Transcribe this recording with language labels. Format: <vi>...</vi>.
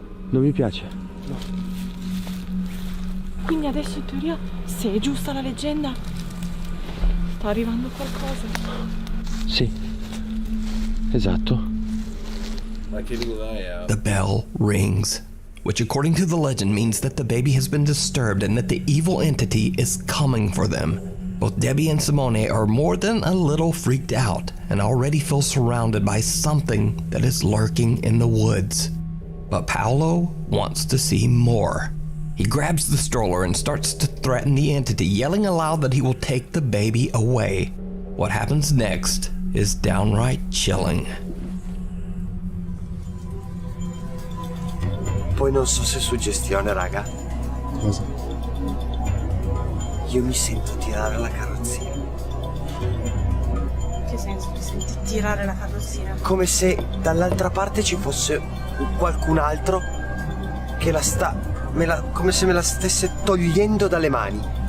<it>Non mi piace. No. Quindi adesso in teoria, se è giusta la leggenda, sta arrivando qualcosa. Sì. Esatto.</it> <en>The bell rings, which according to the legend means that the baby has been disturbed and that the evil entity is coming for them. Both Debbie and Simone are more than a little freaked out and already feel surrounded by something that is lurking in the woods. But Paolo wants to see more. He grabs the stroller and starts to threaten the entity, yelling aloud that he will take the baby away. What happens next is downright chilling.</en> <it>Poi non so se è suggestione, raga. Cosa? Io mi sento tirare la carrozzina. Che senso ti senti tirare la carrozzina? Come se dall'altra parte ci fosse qualcun altro che come se me la stesse togliendo dalle mani.</it>